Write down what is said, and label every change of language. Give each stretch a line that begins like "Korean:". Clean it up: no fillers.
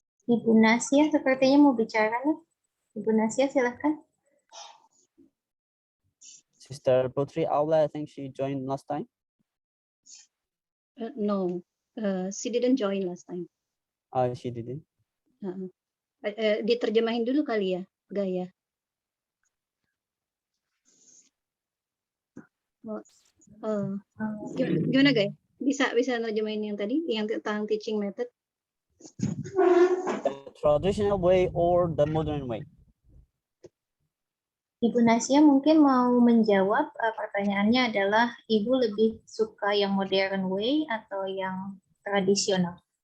Indonesian: Ibu Nasia sepertinya mau bicara nih. Ibu Nasia silahkan.
English: Sister Putri Aula, I think she joined last time. No, she didn't join last time. Oh, she didn't.
Indonesian: Diterjemahin dulu kali ya, Gaya. Gimana Gaya? Bisa nerjemahin yang tadi, yang tentang
English: teaching method? The traditional way or the modern way?
Indonesian: Ibu Nasia mungkin mau menjawab pertanyaannya adalah Ibu lebih suka yang
English: modern way
Indonesian: atau yang tradisional?